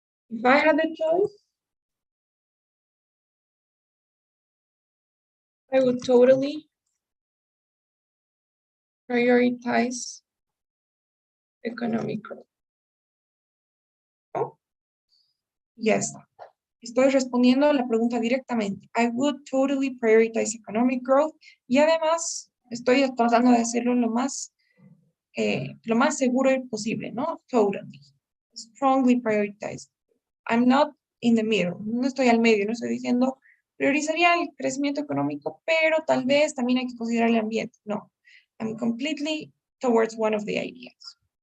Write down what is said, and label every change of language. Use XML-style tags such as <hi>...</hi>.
<en>If I had the choice, I would totally prioritize economic growth. ¿No? Yes.</en> <es>Estoy respondiendo la pregunta directamente.</es> <en>I would totally prioritize economic growth.</en> <es>Y además, estoy tratando de hacerlo lo más seguro posible, ¿no? Totally.</es> <en>Strongly prioritize. I'm not in the middle.</en> <es>No estoy al medio. No estoy diciendo, priorizaría el crecimiento económico, pero tal vez también hay que considerar el ambiente. No.</es> <en>I'm completely towards one of the ideas.</en>